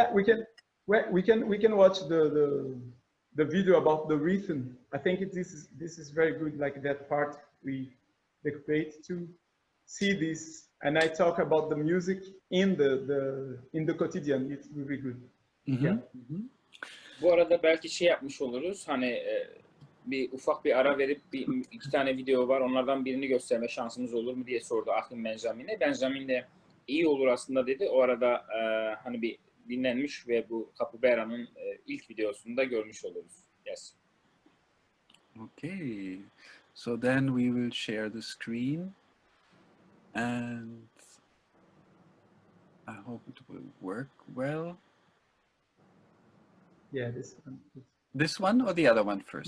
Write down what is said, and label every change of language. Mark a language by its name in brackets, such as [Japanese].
[English] Yeah, we can watch the video about the rhythm. I think this is very good, like that part we decorate to see this, and I talk about the music in the quotidian. It's really good. Yeah. [Turkish] Bu arada belki şey yapmış oluruz, hani bir ufak bir ara verip iki tane video var, onlardan birini gösterme şansımız olur mu diye sordu Achim Benjamin'e. Benjamin de iyi olur aslında dedi. O arada hani bir dinlenmiş ve bu Capoeira'nın ilk videosunu da görmüş oluruz. [English] Yes. Okay, so then we will share the screen, and I hope it will work well. Yeah, this one. This one or the other one first?